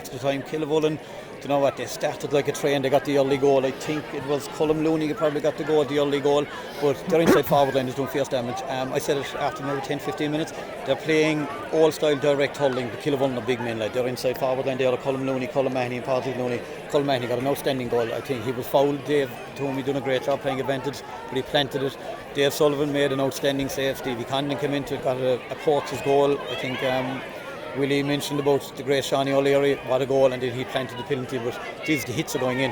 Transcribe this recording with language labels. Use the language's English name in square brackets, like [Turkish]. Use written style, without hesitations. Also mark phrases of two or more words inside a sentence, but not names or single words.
[English] Extra time. Killavullen, you know what? They started like a train. They got the early goal. I think it was Colm Looney who probably got the early goal. But their inside forward line is doing fierce damage. I said it after maybe 10-15 minutes. They're playing all style direct hurling. The Killavullen are big men. Like their inside forward line, they are Colm Looney, Colm Mahony, and Patrick Looney. Colm Mahony got an outstanding goal. I think he was fouled. Dave told me he done a great job playing advantage, but he planted it. Dave Sullivan made an outstanding save. Stevie Condon came into it, got a coach's goal. I think Willie mentioned about the great Shawnee O'Leary, what a goal, and then he planted the penalty, but the hits are going in.